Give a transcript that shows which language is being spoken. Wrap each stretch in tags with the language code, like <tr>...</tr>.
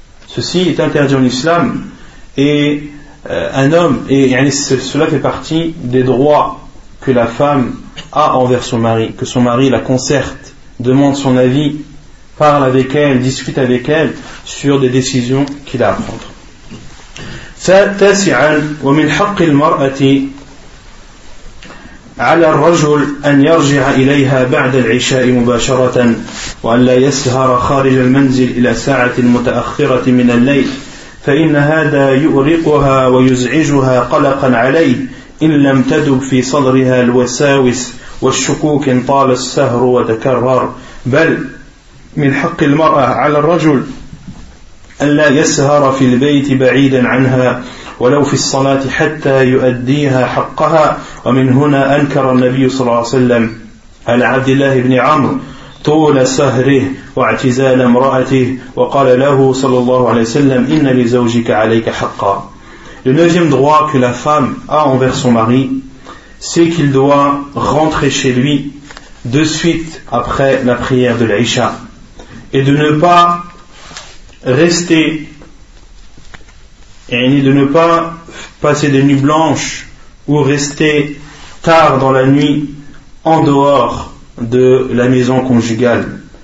<fr>Ceci est interdit en islam, et un homme, et cela fait partie des droits que la femme a envers son mari, que son mari la concerte, demande son avis, parle avec elle, discute avec elle sur des décisions qu'il a à prendre.</fr> <ar>فتاسعاً ومن حق المرأة على الرجل أن يرجع إليها بعد العشاء مباشرة وأن لا يسهر خارج المنزل إلى ساعة متأخرة من الليل فإن هذا يؤرقها ويزعجها قلقا عليه إن لم تدب في صدرها الوساوس والشكوك إن طال السهر وتكرر بل من حق المرأة على الرجل أن لا يسهر في البيت بعيدا عنها ولو في الصلاة حتى يؤديها حقها ومن هنا أنكر النبي صلى الله عليه وسلم على عبد الله بن عمرو طول سهره واعتزال امرأته وقال له صلى الله عليه وسلم إن لزوجك عليك حقا.</ar> <fr>Le neuvième droit que la femme a envers son mari, c'est qu'il doit rentrer chez lui de suite après la prière de l'Isha, et de ne pas rester, et de ne pas passer des nuits blanches ou rester tard dans la nuit en dehors de la maison conjugale.</fr>